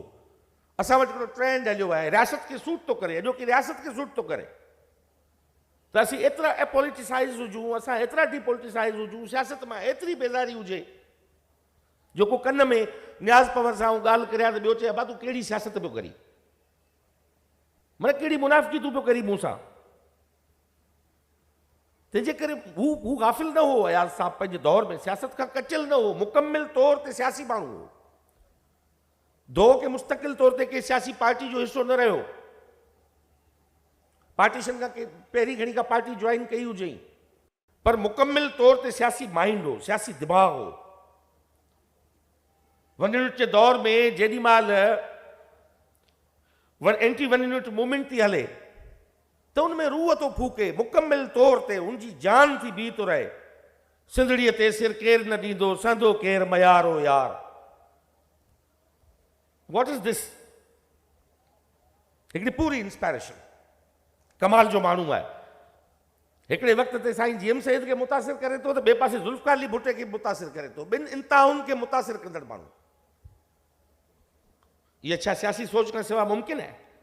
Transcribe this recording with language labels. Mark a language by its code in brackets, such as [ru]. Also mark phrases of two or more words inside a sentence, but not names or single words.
[sd] असां वटि हिकिड़ो ट्रेंड हलियो आहे, रियासत खे सूट थो करे, अॼोकी रियासत खे सूट थो करे, त असीं एतिरा एपॉलिटिसाइज़ हुजूं, असां एतिरा डिपॉलिटिसाइज़ हुजूं, सियासत मां एतिरी बेज़ारी हुजे, जेको कन में न्याज़ पवर सां ॻाल्हि करियां त ॿियो चए अबा तूं कहिड़ी सियासत पियो करी, माना कहिड़ी मुनाफ़िकी तूं पियो करी मूं सां। तंहिंजे करे हू गाफ़िल न हो अयाज़ साहब, पंहिंजे दौर में सियासत खां कचियल न हो, मुकमिल तौर ते सियासी माण्हू हो। दो के मुस्तक़िल तौर ते के सियासी पार्टी जो हिसो न रहियो, पार्टीशन खां के पहिरीं घणी का पार्टी ज्वाइन कई हुजई, पर मुकमिल तौर ते सियासी माइंड हो, सियासी दिमाग़ हो। 1 यूनिट जे दौर में जेॾी महिल [en] anti 1 unit movement [sd] थी हले, त उन में रूह थो फूके, मुकमिल तौर ते उनजी जान थी बीह थो रहे। सिंधड़ीअ ते सिर केरु न ॾींदो, संदो केरु मयारो यार। [en] What is this? [sd] हिकिड़ी पूरी इंस्पायरेशन, कमाल जो माण्हू आहे। हिकिड़े वक़्त ते साईं जीएम सैयद खे मुतासिर करे थो, त ॿिए पासे ज़ुल्फ़कार अली भुट्टे खे मुतासिर करे थो, ॿिनि इंतहाउनि खे मुतासिर कंदड़ माण्हू। इहा छा सियासी सोच खां सवाइ मुमकिन आहे?